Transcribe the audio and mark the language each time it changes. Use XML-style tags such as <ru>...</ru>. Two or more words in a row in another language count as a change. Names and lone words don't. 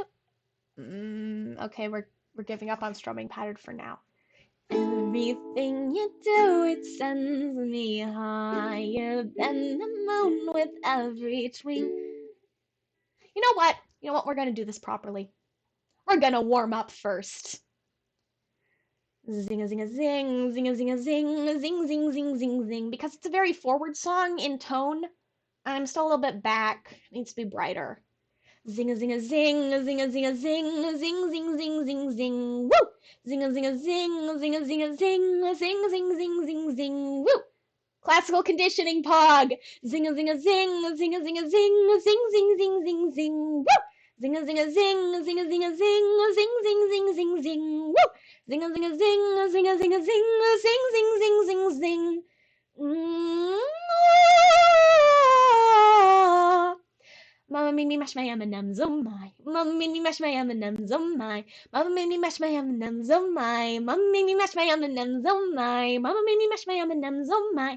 <en>Okay, we're giving up on strumming pattern for now. Everything you do, it sends me higher than the moon with every swing. You know what? We're gonna do this properly. We're gonna warm up first. Zing a zing a zing, zing a zing a zing, zing zing zing zing zing. Because it's a very forward song in tone. I'm still a little bit back. It needs to be brighter. Zing a zing a zing, zing a zing a zing, zing zing zing zing zing. Woo! Zing a zing a zing, zing a zing a zing, zing zing zing zing zing. Woo! Classical conditioning pog. Zing a zing a zing, zing a zing a zing, zing zing zing zing zing. Woo! Zing a zing a zing, zing a zing a zing, zing zing zing zing zing. Woo! Zing a zing a zing, zing a zing a zing, zing zing zing zing zing. Mama made me mash my M&Ms, oh my. Mama made me mash my M&Ms, oh my. Mama made me mash my M&Ms, oh my. Mama made me mash my M&Ms, oh my. Mama made me mash my M&Ms, oh my.</en>